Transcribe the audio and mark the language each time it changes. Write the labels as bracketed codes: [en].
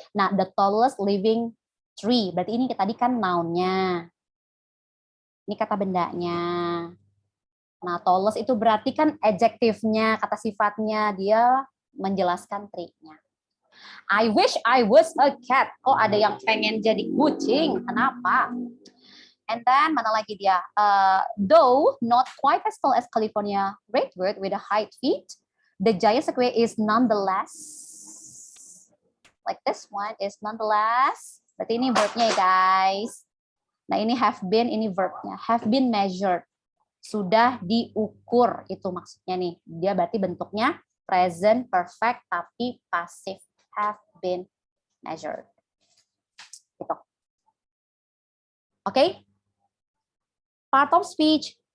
[id] Nah, [en] the tallest living tree, [id] berarti ini tadi kan noun-nya. Ini kata bendanya. Nah, tallest itu berarti kan adjektifnya, kata sifatnya, dia menjelaskan tree-nya. [en] I wish I was a cat. [id] Kok ada yang pengen jadi kucing? Kenapa? [en] And then [id] mana lagi dia? [en] Though not quite as tall as California redwood with a height feet, the giant sequoia is nonetheless, like this one is nonetheless. [id] Berarti ini verbnya ya guys. Nah ini [en] have been, [id] ini verbnya. [en] Have been measured. [id] Sudah diukur, itu maksudnya nih. Dia berarti bentuknya present perfect tapi pasif. [en] Have been measured. Gitu. Oke? Part of speech.